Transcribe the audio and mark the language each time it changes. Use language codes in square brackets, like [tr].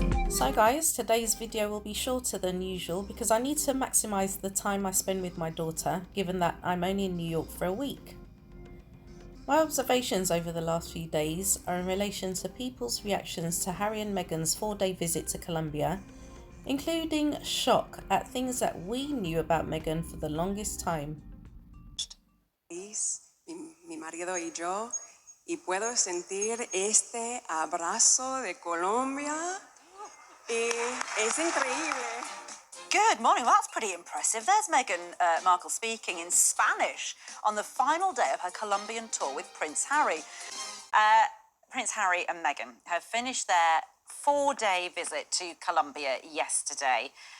[en] So guys, today's video will be shorter than usual because I need to maximize the time I spend with my daughter, given that I'm only in New York for a week. My observations over the last few days are in relation to people's reactions to Harry and Meghan's 4-day visit to Colombia, including shock at things that we knew about Meghan for the longest time. [es] Mi marido y yo, y puedo sentir este abrazo de Colombia. Es increíble. [en] Good morning. Well, that's pretty impressive. There's Meghan Markle speaking in Spanish on the final day of her Colombian tour with Prince Harry. Prince Harry and Meghan have finished their 4-day visit to Colombia yesterday.